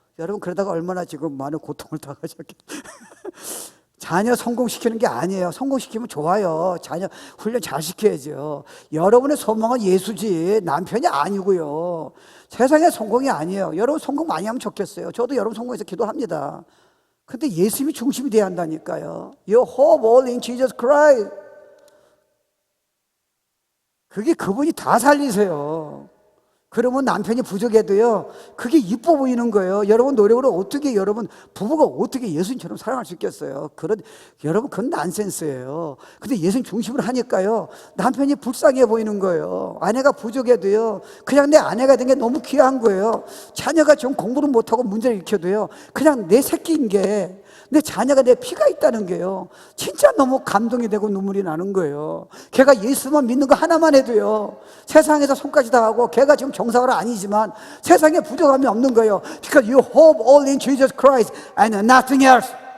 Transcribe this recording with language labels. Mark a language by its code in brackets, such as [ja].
[ko] 여러분 그러다가 얼마나 지금 많은 고통을 당하셨겠어요. 자녀 성공시키는 게 아니에요. 성공시키면 좋아요. 자녀 훈련 잘 시켜야죠. 여러분의 소망은 예수지 남편이 아니고요. 세상의 성공이 아니에요. 여러분 성공 많이 하면 좋겠어요. 저도 여러분 성공해서 기도합니다. 근데 예수님이 중심이 돼야 한다니까요. [en] Your hope all in Jesus Christ. [ko] 그게 그분이 다 살리세요. 그러면 남편이 부족해도요, 그게 이뻐 보이는 거예요. 여러분 노력으로 어떻게 여러분 부부가 어떻게 예수님처럼 사랑할 수 있겠어요? 여러분 그건 난센스예요. 근데 예수님 중심으로 하니까요, 남편이 불쌍해 보이는 거예요. 아내가 부족해도요, 그냥 내 아내가 된 게 너무 귀한 거예요. 자녀가 좀 공부를 못하고 문제를 일으켜도요, 그냥 내 새끼인 게 내 자녀가 내 피가 있다는 게요, 진짜 너무 감동이 되고 눈물이 나는 거예요. 걔가 예수만 믿는 거 하나만 해도요, 세상에서 손까지 다 하고 걔가 지금 정상은 아니지만 세상에 부족함이 없는 거예요. [en] Because you hope all in Jesus Christ and nothing else.